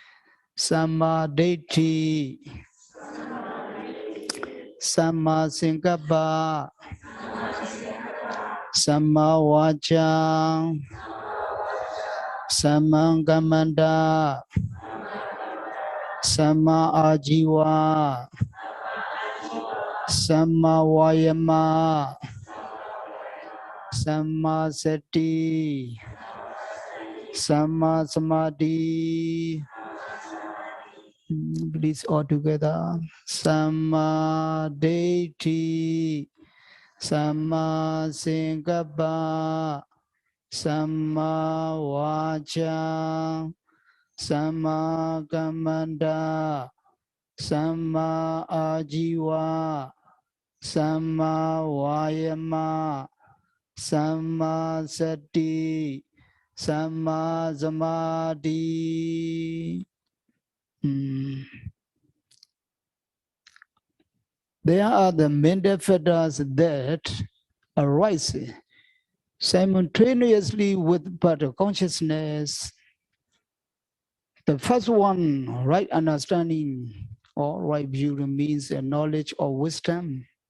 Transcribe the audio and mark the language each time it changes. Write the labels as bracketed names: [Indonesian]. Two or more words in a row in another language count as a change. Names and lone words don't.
[Pali] Samadhi, Samasankappa, Samavacha, Samangamanda, Samaajiva, Samavayama, Samasati, Samasamadhi. [English] Please all together. [Pali] Samadhi, Samasankappa, Samavacha, Samakamanda, Samaajiva, Samma Vayama, Samma Sati, Samma Samadhi. [English] There are the mental fetters that arise simultaneously with part consciousness. The first one, right understanding or right view, means a knowledge or wisdom.